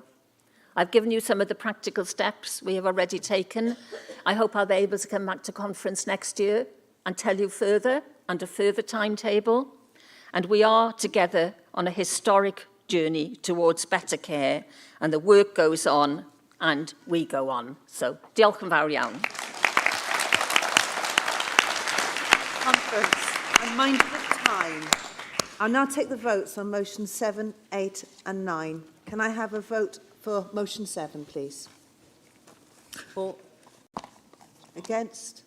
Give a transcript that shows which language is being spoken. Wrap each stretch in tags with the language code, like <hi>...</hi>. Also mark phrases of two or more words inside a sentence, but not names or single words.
<en>I've given you some of the practical steps we have already taken. I hope I'll be able to come back to Conference next year and tell you further and a further timetable. And we are together on a historic journey towards better care, and the work goes on and we go on. So,</en> <cy>diolch yn fawr iawn.</cy> <en>Conference, I'm mindful of time. I'll now take the votes on motion 7, 8 and 9. Can I have a vote for motion 7, please? For? Against?</en>